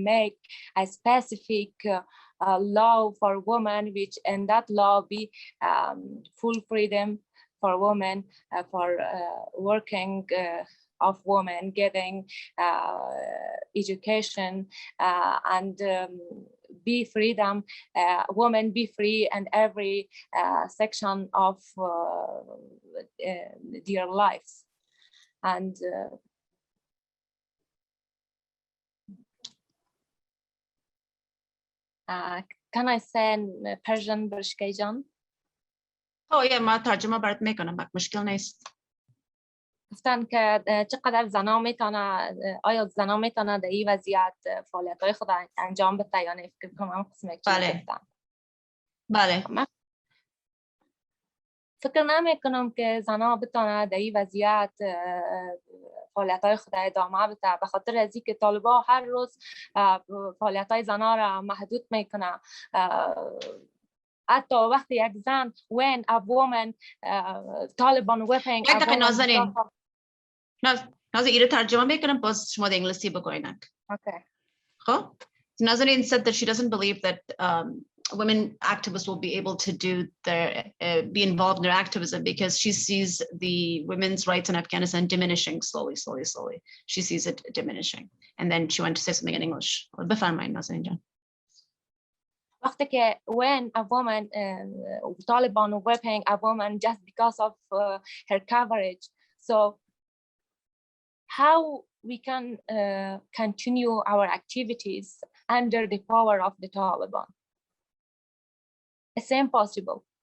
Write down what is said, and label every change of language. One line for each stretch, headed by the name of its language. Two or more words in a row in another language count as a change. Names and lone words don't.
English: make a specific law for women, which in that law be full freedom for women, for working of women, getting education, and be freedom, women be free in every section of their lives. And can I say in Persian, Brishkay Jan? Oh yeah,
Persian: ما ترجمة برات میکنم، مشکل نیست. گفتن که چقدر زنا میتونه، آیا زنا میتونه در این وضعیت فعالیت‌های خود انجام بده یا نه؟ فکر کنم قسم یک چیزی گفتم. بله. فکر نمیکنم که زنا بتونه در این وضعیت فعالیت‌های خود ادامه بده، به خاطر از اینکه طالبان هر روز فعالیت‌های زنا را محدود میکنه. حتی وقتی یک زن
English: when a woman Taliban whipping a woman.
Persian: نازنین ایره ترجمه میکنم، باز شما انگلیسی بگوینک.
English: Okay. خب Nazanin said that she doesn't believe that women activists will be able to be involved in their activism because she sees the women's rights in Afghanistan diminishing slowly. She sees it diminishing. And then she went to say something in English.
Persian: بفرمایید نازنین جان. وقتی که
English: when a woman Taliban whipping a woman just because of her coverage, so how we can continue our activities under the power of the Taliban? It's impossible.